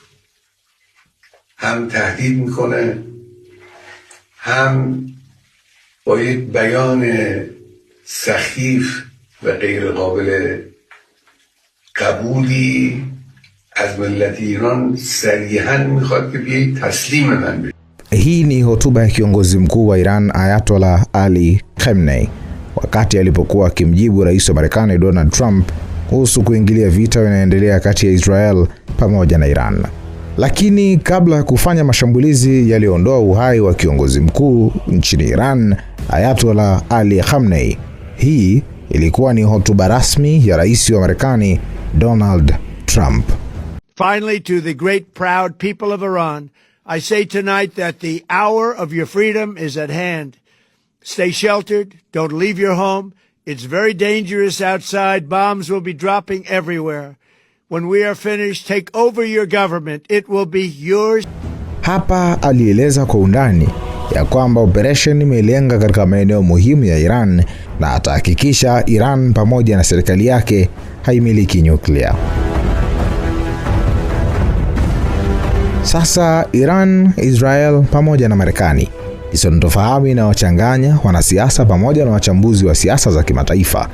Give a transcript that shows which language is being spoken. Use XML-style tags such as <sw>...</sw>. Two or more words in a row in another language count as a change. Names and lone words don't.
<fa>هم تهدید میکنه، هم با یک بیان سخیف و غیر قابل قبولی از ملت ایران صریحاً میخواد که بیایید تسلیم من بشید.</fa> <sw>Hii ni hotuba ya kiongozi mkuu wa Iran Ayatollah Ali Khamenei wakati alipokuwa akimjibu rais wa Marekani Donald Trump kuhusu kuingilia vita vinaendelea kati ya Israel pamoja na Iran. Lakini kabla ya kufanya mashambulizi yalioondoa uhai wa kiongozi mkuu nchini Iran Ayatollah Ali Khamenei, hii ilikuwa ni hotuba rasmi ya rais wa Marekani Donald Trump.</sw> <en>Finally, to the great proud people of Iran, I say tonight that the hour of your freedom is at hand. Stay sheltered. Don't leave your home. It's very dangerous outside. Bombs will be dropping everywhere. When we are finished, take over your government. It will be yours.</en> <sw>Hapa alieleza kwa undani ya kwamba operation imelenga katika maeneo muhimu ya Iran na atahakikisha Iran pamoja na serikali yake haimiliki nyuklia. Sasa Iran, Israel pamoja na Marekani, sintofahamu inawachanganya wanasiasa pamoja na wachambuzi wa siasa za kimataifa.</sw>